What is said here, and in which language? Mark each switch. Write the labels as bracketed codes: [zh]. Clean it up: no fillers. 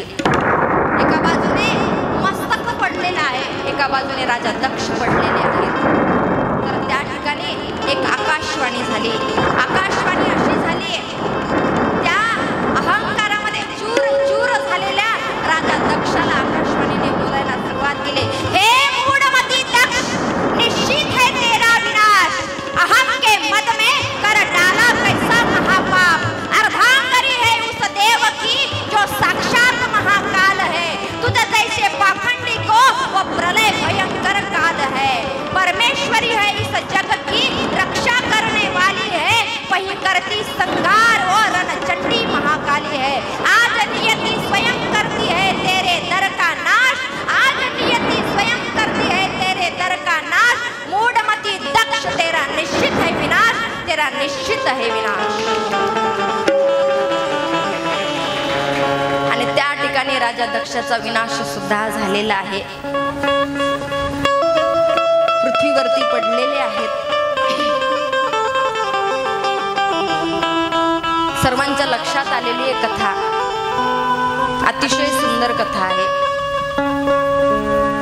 [mr] एका बाजूने मस्तक पडलेलं आहे, एका बाजूने राजा दक्ष पडलेले आहेत. तर त्या ठिकाणी एक आकाशवाणी झाली. आकाशवाणी अशी झाली, त्या अहंकारामध्ये चूर चूर झालेल्या राजा दक्षाला आकाशवाणीने बोलायला सुरुवात केली. [hi] हे मूढमती दक्ष, निश्चित है तेरा विनाश. अहम के मद में कर डाला कैसा महापाप. अर्धांगरी है उस देव की जो साक्षात महाकाल है. तुझे जैसे पाखंडी को वो प्रलय भयंकर काल है. परमेश्वरी है इस जग की रक्षा करने वाली है. वही करती संहार और रणचंडी महाकाली है. आज नियति स्वयं करती है तेरे दर का नाश. आज नियति स्वयं करती है तेरे दर का नाश. मूढ़मती दक्ष, तेरा निश्चित है विनाश, तेरा निश्चित है विनाश. [mr] आणि त्या ठिकाणी राजा दक्षाचा विनाश सुद्धा झालेला आहे. पृथ्वीवरती पडलेले आहेत. सर्वांच्या लक्षात आलेली एक कथा, अतिशय सुंदर कथा आहे.